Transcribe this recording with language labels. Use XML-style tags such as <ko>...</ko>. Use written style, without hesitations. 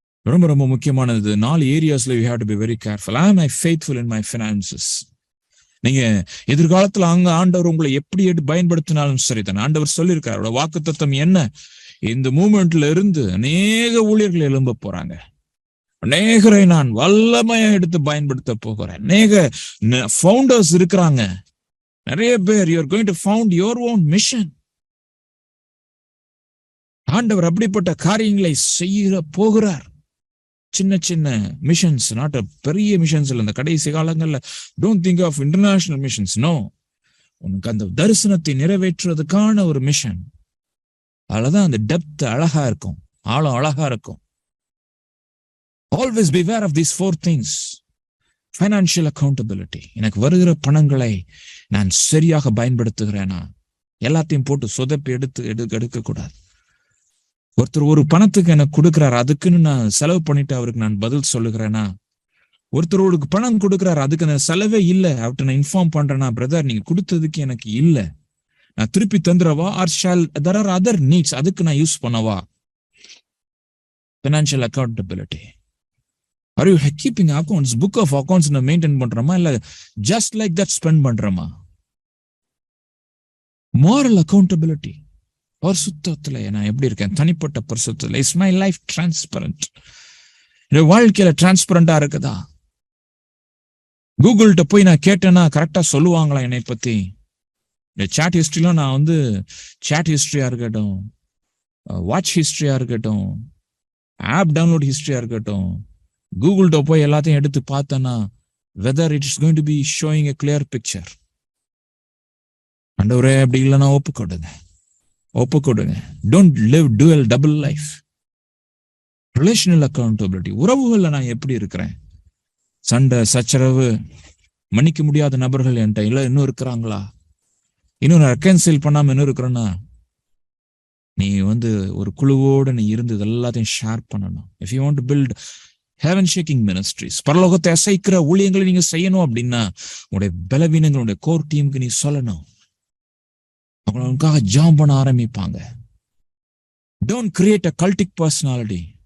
<ta>ரொம்ப ரொம்ப முக்கியமானது 4 ஏரியாஸ்ல</ta> <en>we have to be very careful. Am I faithful in my finances?</en> <ta>நீங்க எதிர்காலத்துல ஆண்டவர் உங்களை எப்படி பயன்படுத்தினாலும் சரிதான். ஆண்டவர் சொல்லியிருக்காரு, அவரோட வாக்குத்தத்தம் என்ன? இந்த மூமெண்ட்ல இருந்து அநேக ஊழியர்கள் எழும்ப போறாங்க. அநேகரை நான் வல்லமையா எடுத்து பயன்படுத்த போகிறேன். அநேக ஃபவுண்டர்ஸ் இருக்கிறாங்க, நிறைய பேர்.</ta> <en>You are going to found your own mission.</en> <ta>ஆண்டவர் அப்படிப்பட்ட காரியங்களை செய்ய போகிறார். சின்ன சின்ன மிஷன்ஸ், நாட் பெரிய மிஷன்ஸ் இல்ல. இந்த கடைசி காலங்கள்ல</ta> <en>Don't think of international missions.</en> <ta>No, உனக்கு அந்த தரிசனத்தை நிறைவேற்றுவதற்கான ஒரு மிஷன். அதுலதான் அந்த டெப்த் அழகா இருக்கும், ஆழம் அழகா இருக்கும்.</ta> <en>Always beware of these 4 things. Financial accountability.</en> <ta>எனக்கு வருகிற பணங்களை நான் சரியாக பயன்படுத்துகிறேனா? எல்லாத்தையும் போட்டு சொதப்பி எடுக்க கூடாது. ஒருத்தர் ஒரு பணத்துக்கு எனக்கு கொடுக்கிறார், அதுக்குன்னு நான் செலவு பண்ணிட்டு அவருக்கு நான் பதில் சொல்லுகிறேனா? ஒருத்தருக்கு பணம் கொடுக்கிறார், அதுக்கு நான் செலவே இல்லை, அவர்கிட்ட நான் இன்ஃபார்ம் பண்றேன்னா, பிரதர் நீங்க கொடுத்ததுக்கு எனக்கு இல்லை, நான் திருப்பி தந்துடவா?</ta> <en>or shall there are other needs,</en> <ta>அதுக்கு நான் யூஸ் பண்ணவா?</ta> <en>Financial accountability. Are you keeping accounts, book of accounts na maintain பண்றோமா, இல்ல just like that spend பண்றோமா? Moral accountability.</en> <ta>பரிசுத்தத்துல நான் எப்படி இருக்கேன்? தனிப்பட்ட பரிசுத்தத்துல</ta> <en>is my life transparent?</en> <ta>இந்த வாழ்க்கையில டிரான்ஸ்பரண்டா இருக்குதா? கூகுள்கிட்ட போய் நான் கேட்டேன்னா கரெக்டா சொல்லுவாங்களா என்னை பத்தி? இந்த சாட் ஹிஸ்டரியில நான் சாட் ஹிஸ்டரியா இருக்கட்டும், வாட்ச் ஹிஸ்டரியா இருக்கட்டும், ஆப் டவுன்லோட் ஹிஸ்டரியா இருக்கட்டும், கூகுள்கிட்ட போய் எல்லாத்தையும் எடுத்து பார்த்தேன்னா</ta> <en>whether it is going to be showing a clear picture.</en> <ta>ஆண்டவரே, அப்படி இல்லைன்னா ஒப்புக்கொடுங்க.</ta> <en>Don't live double life. Relational accountability.</en> <ta>உறவுகள்ல நான் எப்படி இருக்கிறேன்? சண்டை சச்சரவு, மன்னிக்க முடியாத நபர்கள் என்கிட்ட இல்ல இன்னும் இருக்கிறாங்களா? இன்னும் நான் ரெக்கன்சைல் பண்ணாம இன்னும் இருக்கிறேன்னா, நீ ஒரு குழுவோட நீ இருந்து எல்லாத்தையும் ஷேர் பண்ணணும்.</ta> <en>If you want to build heaven shaking ministries,</en> <ta>பரலோகத்தை அசைக்கிற ஊழியங்களை நீங்க செய்யணும் அப்படின்னா உங்களுடைய பலவீனங்களுடைய கோர் டீமுக்கு நீ சொல்லணும். அவங்களுக்காக ஜாம் பண்ண ஆரம்பிப்பாங்க.</ta> <en>Don't create a cultic personality.</en>